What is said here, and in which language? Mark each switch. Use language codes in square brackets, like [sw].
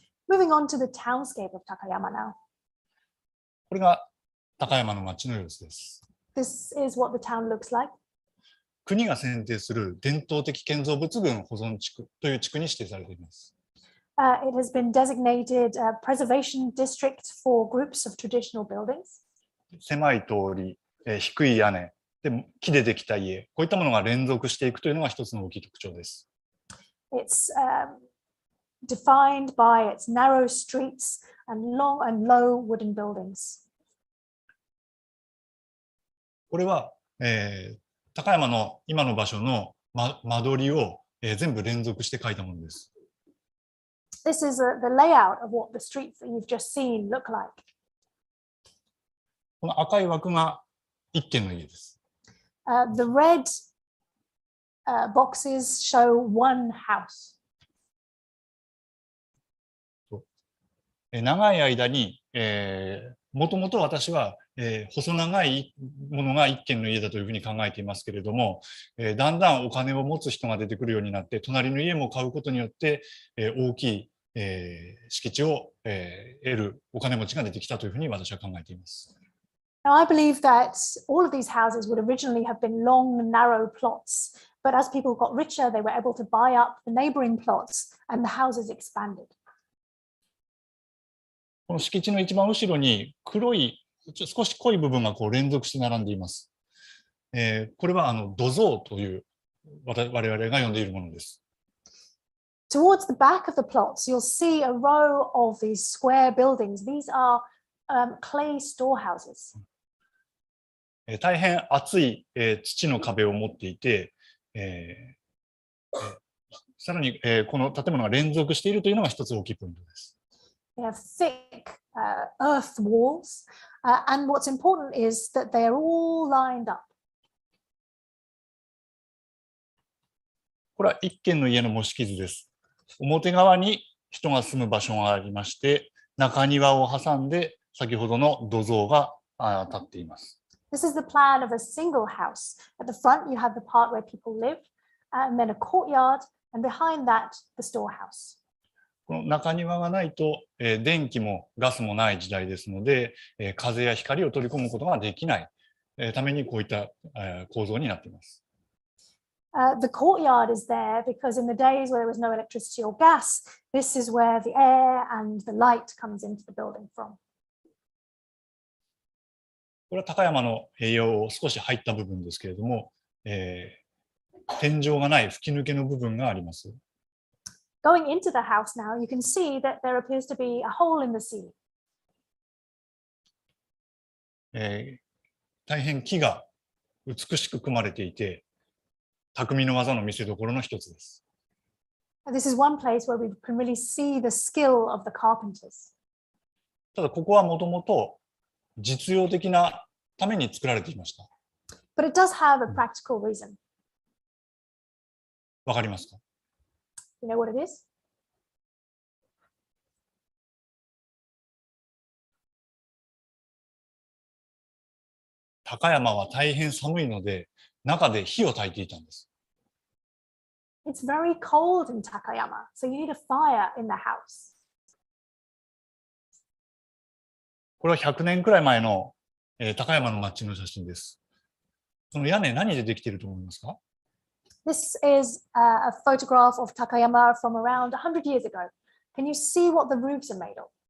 [en] Moving on to the townscape of Takayama now. [ja] これが高山の町の様子です。 [en] This is what the town looks like. [ja] 国が選定する伝統的建造物群保存地区という地区に指定されています。 [en] It has been designated a preservation district for groups of traditional buildings. [ja] 狭い通り、低い屋根、で木でできた家、こういったものが連続していくというのが一つの大きい特徴です。 [en] It's defined by its narrow streets and long and low wooden buildings. [ja] これは、高山の今の場所の、間取りを、全部連続して描いたものです。 [en] This is the layout of what the streets that you've just seen look like. [ja] この赤い枠が一軒の家です。 [en] The red boxes show one house. [ja] 長い間に、もともと私は、細長いものが一軒の家だというふうに考えていますけれども、だんだんお金を持つ人が出てくるようになって、隣の家も買うことによって、大きい、敷地を、得るお金持ちが出てきたというふうに私は考えています。 [en] Now, I believe that all of these houses would originally have been long, narrow plots, but as people got richer, they were able to buy up the neighboring plots and the houses expanded. [ja] この敷地の一番後ろに黒い、少し濃い部分がこう連続して並んでいます。これは土蔵という我々が呼んでいるものです。 [en] Towards the back of the plots, you'll see a row of these square buildings. These are clay storehouses. [ja] 大変厚い、土の壁を持っていて、さらに、この建物が連続しているというのが一つ大きいポイントです。 [en] They have thick earth walls, and what's important is that they are all lined up. [ja] これは一軒の家の模式図です。表側に人が住む場所がありまして、中庭を挟んで先ほどの土蔵が立っています。 [en] This is the plan of a single house. At the front, you have the part where people live, and then a courtyard, and behind that, the storehouse. [ja] この中庭がないと、電気もガスもない時代ですので、風や光を取り込むことができない、ためにこういった、構造になっています。 [en] The courtyard is there because in the days where there was no electricity or gas, this is where the air and the light comes into the building from. [ja] これは高山の栄養を少し入った部分ですけれども、天井がない吹き抜けの部分があります。 [en] Going into the house now, you can see that there appears to be a hole in the ceiling. [ja] 大変木が美しく組まれていて、匠の技の見せ所の一つです。 [en] This is one place where we can really see the skill of the carpenters. [ja] ただここはもともと実用的なために作られていました。 [en] But it does have a practical reason. [ja] わかりますか？ [en] You know what it is? [ja] 高山は大変寒いので、中で火を焚いていたんです。 [en] It's very cold in Takayama, so you need a fire in the house. [ja] これは100年くらい前の、高山の町の写真です。その屋根何でできていると思いますか？ [en] This is a photograph of Takayama from around 100 years ago. Can you see what the roofs are made of?